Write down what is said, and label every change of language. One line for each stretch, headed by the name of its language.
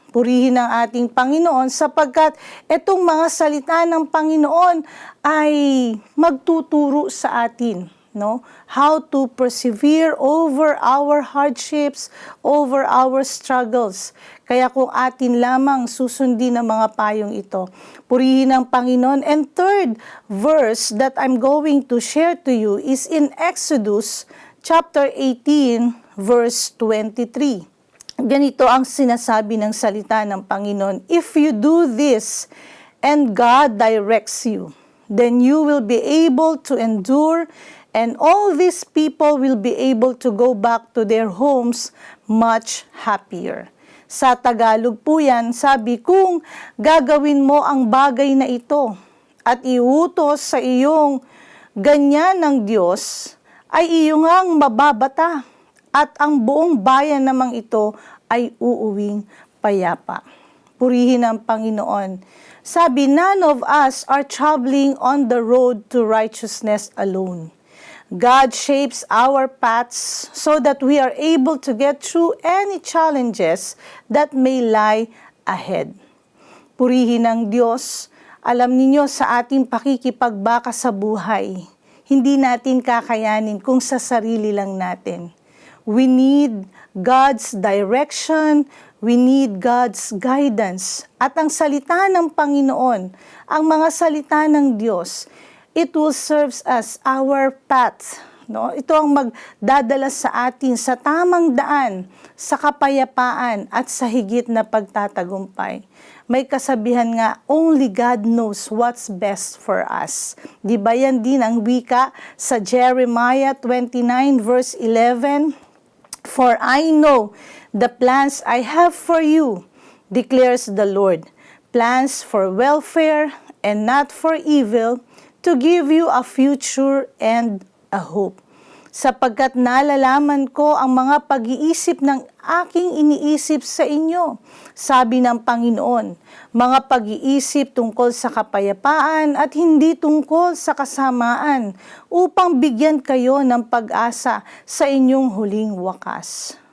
Filipino: Purihin ang ating Panginoon sapagkat itong mga salita ng Panginoon ay magtuturo sa atin, no,
English: how to persevere over our hardships, over our struggles.
Filipino: Kaya kung atin lamang susundin ang mga payong ito, purihin ang Panginoon.
English: And third verse that I'm going to share to you is in Exodus chapter 18 verse 23.
Filipino: Ganito ang sinasabi ng salita ng Panginoon.
English: If you do this and God directs you, then you will be able to endure and all these people will be able to go back to their homes much happier.
Filipino: Sa Tagalog po yan, sabi, kung gagawin mo ang bagay na ito at iutos sa iyong ganyan ng Diyos, ay iyong ang mababata at ang buong bayan namang ito ay uuwing payapa. Purihin ang Panginoon. Sabi,
English: none of us are traveling on the road to righteousness alone. God shapes our paths so that we are able to get through any challenges that may lie ahead.
Filipino: Purihin ang Diyos. Alam ninyo, sa ating pakikipagbaka sa buhay, hindi natin kakayanin kung sa sarili lang natin.
English: We need God's direction, we need God's guidance.
Filipino: At ang salita ng Panginoon, ang mga salita ng Diyos,
English: it will serve as our path.
Filipino: No? Ito ang magdadala sa atin sa tamang daan, sa kapayapaan at sa higit na pagtatagumpay. May kasabihan nga,
English: only God knows what's best for us.
Filipino: Di ba yan din ang wika sa Jeremiah 29 verse 11?
English: For I know the plans I have for you, declares the Lord, plans for welfare and not for evil, to give you a future and a hope.
Filipino: Sapagkat nalalaman ko ang mga pag-iisip ng aking iniisip sa inyo, sabi ng Panginoon, mga pag-iisip tungkol sa kapayapaan at hindi tungkol sa kasamaan, upang bigyan kayo ng pag-asa sa inyong huling wakas.